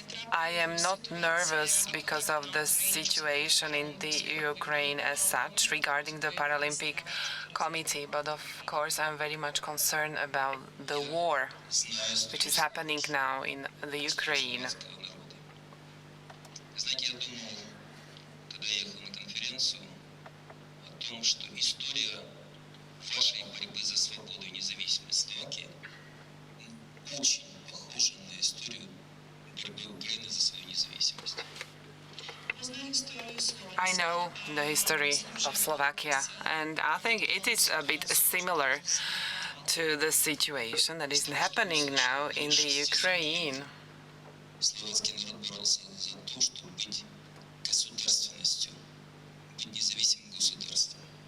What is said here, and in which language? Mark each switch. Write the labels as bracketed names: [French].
[English] I am not nervous because of the situation in the Ukraine as such regarding the Paralympic Committee, but of course I'm very much concerned about the war which is happening now in the Ukraine. [Russian] Знаете, я думал, когда я ехал на конференцию, о том, что история вашей борьбы за свободу и независимость Словакии очень похожа на историю борьбы Украины за свою независимость. [English] I know the history of Slovakia, and I think it is a bit similar to the situation that is happening now in the Ukraine. [Russian] Словацкий народ боролся за то, чтобы быть государственностью, быть независимым государством.